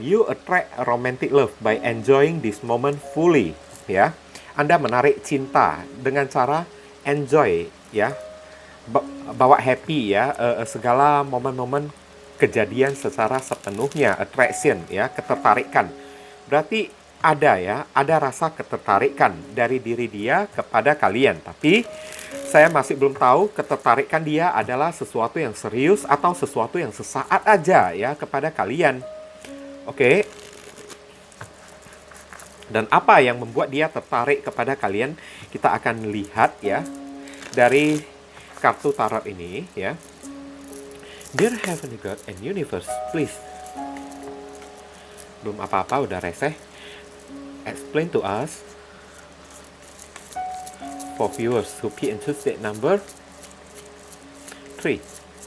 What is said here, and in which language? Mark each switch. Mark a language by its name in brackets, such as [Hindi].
[English] You attract romantic love by enjoying this moment fully, ya. [Indonesian] Anda menarik cinta dengan cara enjoy, ya. Bawa happy ya, segala momen-momen kejadian secara sepenuhnya. Attraction ya, ketertarikan. Berarti ada ya, ada rasa ketertarikan dari diri dia kepada kalian. Tapi saya masih belum tahu ketertarikan dia adalah sesuatu yang serius atau sesuatu yang sesaat aja ya kepada kalian. Oke. Dan apa yang membuat dia tertarik kepada kalian, kita akan lihat ya dari kartu tarot ini ya. [English] Dear Heavenly God and Universe, please. [Indonesian] Belum apa-apa udah reseh. [English] Explain to us for viewers who be interested number 3.